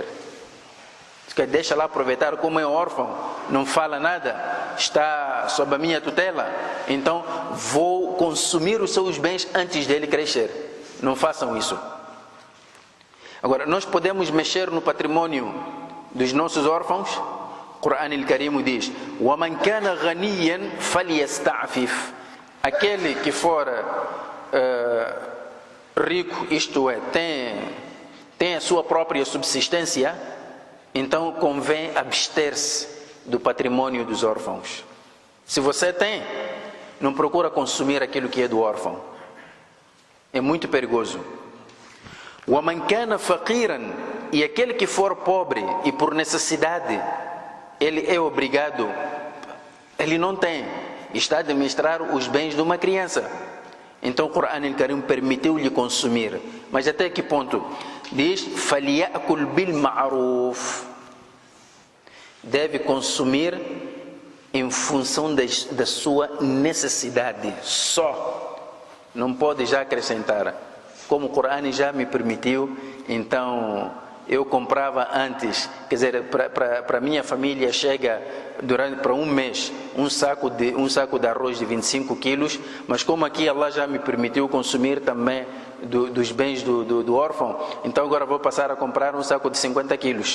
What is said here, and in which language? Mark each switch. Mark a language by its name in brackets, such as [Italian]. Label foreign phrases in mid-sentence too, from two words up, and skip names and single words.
[Portuguese] Deixa lá aproveitar, como é órfão, não fala nada, está sob a minha tutela, então vou consumir os seus bens antes dele crescer. Não façam isso. Agora, nós podemos mexer no patrimônio dos nossos órfãos. O Corão Al-Karim diz: [Arabic] وَمَنْ كَانَ غَنِيًّا فَلْيَسْتَعْفِفْ, [Portuguese] aquele que for rico, isto é, tem a sua própria subsistência, então convém abster-se do patrimônio dos órfãos. Se você tem, não procura consumir aquilo que é do órfão, é muito perigoso. [Arabic] وَمَنْ كَانَ فَقِيرًا, [Portuguese] e aquele que for pobre e por necessidade ele é obrigado, ele não tem, está a administrar os bens de uma criança, então o Corão Al-Karim permitiu-lhe consumir. Mas até que ponto? Diz: [Arabic] فَلْيَأْكُلْ بِالْمَعْرُوفِ, [Portuguese] deve consumir em função da sua necessidade só, não pode já acrescentar. Como o Corão já me permitiu, então eu comprava antes, quer dizer, para minha família chega para um mês um saco de arroz de 25 quilos, mas como aqui Allah já me permitiu consumir também dos bens do órfão, então agora vou passar a comprar um saco de 50 quilos.